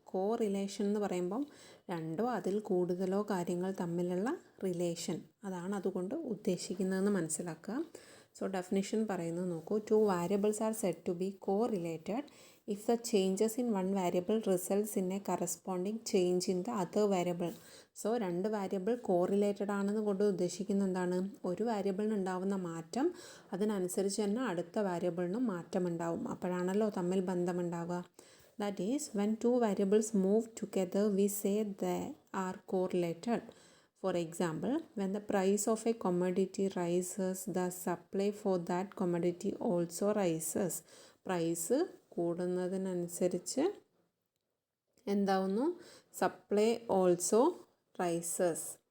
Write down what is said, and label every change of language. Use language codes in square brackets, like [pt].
[ml] Correlation എന്ന് പറയുമ്പം രണ്ടോ അതിൽ കൂടുതലോ കാര്യങ്ങൾ തമ്മിലുള്ള റിലേഷൻ, അതാണ് അതുകൊണ്ട് ഉദ്ദേശിക്കുന്നതെന്ന് മനസ്സിലാക്കുക. സോ ഡെഫിനിഷൻ പറയുന്നത് നോക്കൂ. [en] 2 variables are said to be correlated if the changes in one variable results in a corresponding change in the other variable. [ml] So 2 variable correlated ആണെന്ന് കൊണ്ട് ഉദ്ദേശിക്കുന്നത് എന്താണ്? ഒരു വേരിയബിളിന് ഉണ്ടാവുന്ന മാറ്റം അതിനനുസരിച്ച് തന്നെ അടുത്ത വേരിയബിളിനും മാറ്റം ഉണ്ടാവും. അപ്പോഴാണല്ലോ തമ്മിൽ ബന്ധമുണ്ടാവുക. [en] That is when 2 variables move together we say they are correlated. For example, when the price of a commodity rises, the supply for that commodity also rises. [ml] Price കൂടുന്നതിനനുസരിച്ച് എന്താവുന്നു? [en] Supply also rises.